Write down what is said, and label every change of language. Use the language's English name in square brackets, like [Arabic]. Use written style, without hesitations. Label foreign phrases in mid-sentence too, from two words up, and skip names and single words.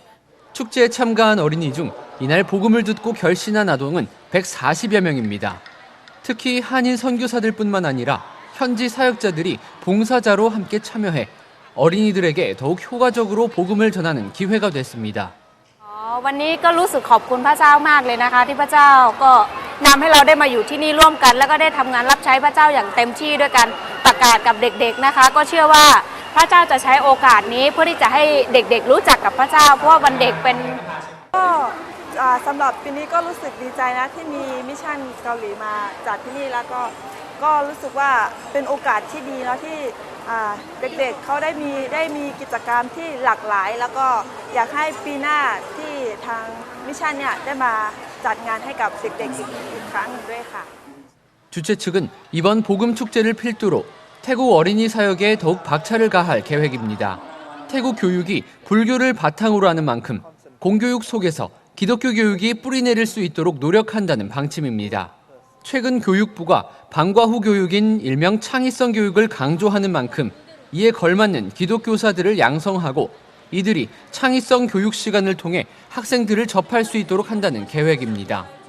[Korean] 축제에 참가한 어린이 중 이날 복음을 듣고 결신한 아동은 140여 명입니다. 특히 한인 선교사들뿐만 아니라 현지 사역자들이 봉사자로 함께 참여해 어린이들에게 더욱 효과적으로 복음을 전하는 기회가 됐습니다. [Thai] วันนี้ก็รู้สึกขอบคุณพระเจ้ามากเลยนะคะที่พระเจ้าก็นำให้เราได้มาอยู่ที่นี่ร่วมกันแล้วก็ได้ทำงานรับใช้พระเจ้าอย่างเต็มที่ ด้วยกันประกาศกับเด็กๆนะคะก็เชื่อว่าพระเจ้าจะใช้โอกาสนี้เพื่อที่จะให้เด็กๆรู้จักกับพระเจ้าเพราะว่าวันเด็กเป็นสำหรับปีนี้ก็รู้สึกดีใจนะที่มีมิชชั่นเกาหลีมาจัดที่นี่แล้วก็รู้สึกว่าเป็นโอกาสที่ดีแล้วที่เด็กๆเขาได้มีกิจกรรมที่หลากหลายแล้วก็อยากให้ปีหน้าที่ทางมิชชั่นเนี่ยได้มาจัดงานให้กับเด็กๆอีกครั้งหนึ่งด้วยค่ะ [Korean] 주최 측은 이번 복음 축제를 필두로 태국 어린이 사역에 더욱 박차를 가할 계획입니다. 태국 교육이 불교를 바탕으로 하는 만큼 공교육 속에서 기독교 교육이 뿌리내릴 수 있도록 노력한다는 방침입니다. 최근 교육부가 방과 후 교육인 일명 창의성 교육을 강조하는 만큼 이에 걸맞는 기독교사들을 양성하고 이들이 창의성 교육 시간을 통해 학생들을 접할 수 있도록 한다는 계획입니다.